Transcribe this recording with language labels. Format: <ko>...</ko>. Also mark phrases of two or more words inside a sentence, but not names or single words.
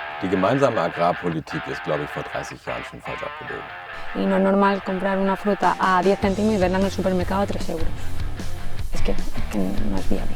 <de>Die gemeinsame Agrarpolitik ist, glaube ich, vor 30 Jahren schon falsch abgebogen.</de> <es>Y no es normal comprar una fruta a 10 céntimos y verla en el supermercado a 3 euros. Es que no es viable.</es>